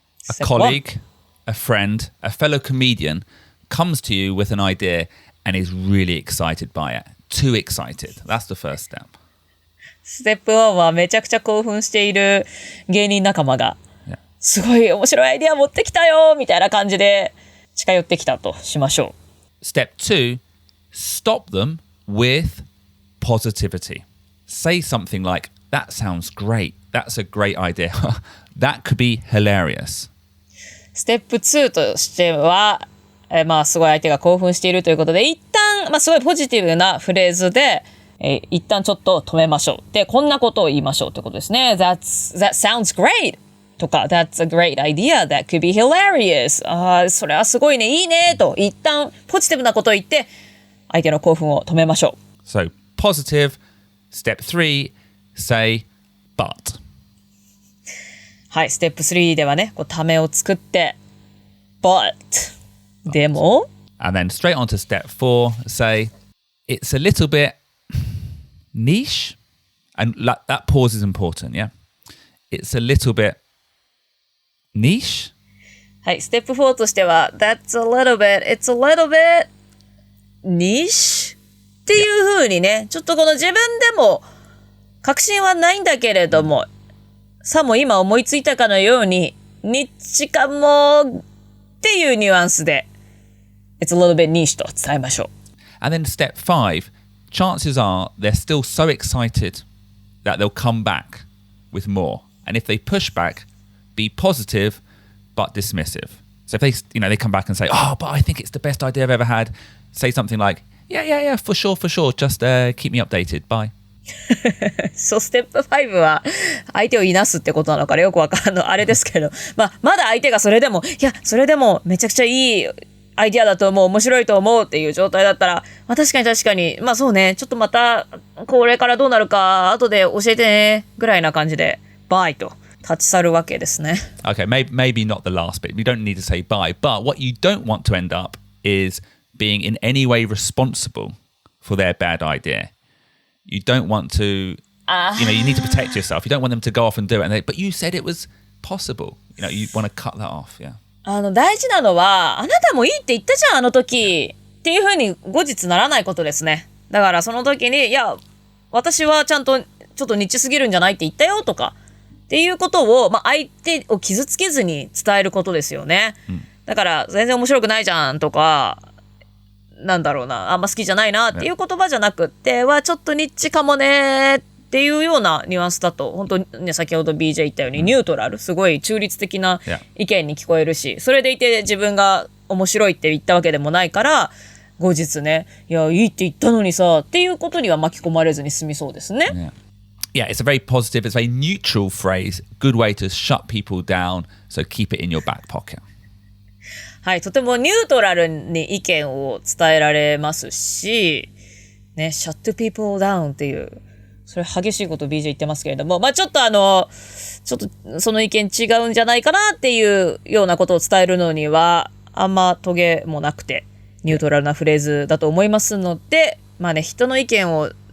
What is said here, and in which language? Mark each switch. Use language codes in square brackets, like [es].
[en] A colleague, a friend, a fellow comedian comes to you with an idea and is really excited by it. Too excited. That's the first step. [ja] ステップ1はめちゃくちゃ興奮している芸人仲間が、すごい面白いアイデア持ってきたよみたいな感じで近寄ってきたとしましょう。 [en] Step 2, stop them with positivity. Say something like, that sounds great. That's a great idea. That could be hilarious. [ja] ステップ2としては、すごい相手が興奮しているということで、一旦、すごいポジティブなフレーズで、一旦ちょっと止めましょう。で、こんなことを言いましょうということですね。 [en] That sounds great! [ja] とか、 [en] That's a great idea. That could be hilarious. [ja] それはすごいね。いいね。と、一旦ポジティブなことを言って、相手の興奮を止めましょう。 [en] So, positive. Step 3, say, but. [ja] はい、ステップ3ではね、ためを作って、 [en] but. [ja] でも [en] And then straight on to step 4, say, it's a little bit niche. And that pause is important, yeah? It's a little bit niche. [ja] はい、ステップ4としては [en] That's a little bit, it's a little bit niche [ja] っていう風にね、ちょっとこの自分でも確信はないんだけれども、さも今思いついたかのようにニッチかもっていうニュアンスで [en] It's a little bit niche [ja] と伝えましょう。 [en] And then step 5, chances are they're still so excited that they'll come back with more. And if they push back, be positive but dismissive. So if they come back and say, oh, but I think it's the best idea I've ever had, say something like, yeah, for sure. Just keep me updated. Bye. [ja] そう、ステップ5は相手をいなすってことなのかよくわかんないあれですけど、まだ相手がそれでもめちゃくちゃいいアイディアだと思う、面白いと思うっていう状態だったら、確かに、そうね、ちょっとまたこれからどうなるか後で教えてねぐらいな感じでバイと立ち去るわけですね。 [en] Okay, maybe not the last bit. You don't need to say bye, but what you don't want to end up is being in any way responsible for their bad idea. You don't want to, you need to protect yourself. You don't want them to go off and do it. But you said it was possible. You want to cut that off, yeah. [ja] 大事なのは、あなたもいいって言ったじゃん、あの時っていう風に後日ならないことですね。だからその時に、いや、私はちゃんとちょっとニッチすぎるんじゃないって言ったよとかっていうことを、相手を傷つけずに伝えることですよね。だから全然面白くないじゃんとか、なんだろうな、あんま好きじゃないなっていう言葉じゃなくって、ちょっとニッチかもねっていうようなニュアンスだと、本当にね、先ほど BJ 言ったようにニュートラル、すごい中立的な意見に聞こえるし、それでいて自分が面白いって言ったわけでもないから、後日ね、いや、いいって言ったのにさっていうことには巻き込まれずに済みそうですね。 [en] Yeah, it's a very positive, it's a very neutral phrase, good way to shut people down, so keep it in your back pocket. [ja] はい、とてもニュートラルに意見を伝えられますし、ね、 [en] shut people down [ja] っていう、それ激しいことを BJ 言ってますけれども、ちょっとその意見違うんじゃないかなっていうようなことを伝えるのには、あんまトゲもなくて、ニュートラルなフレーズだと思いますので、人の意見を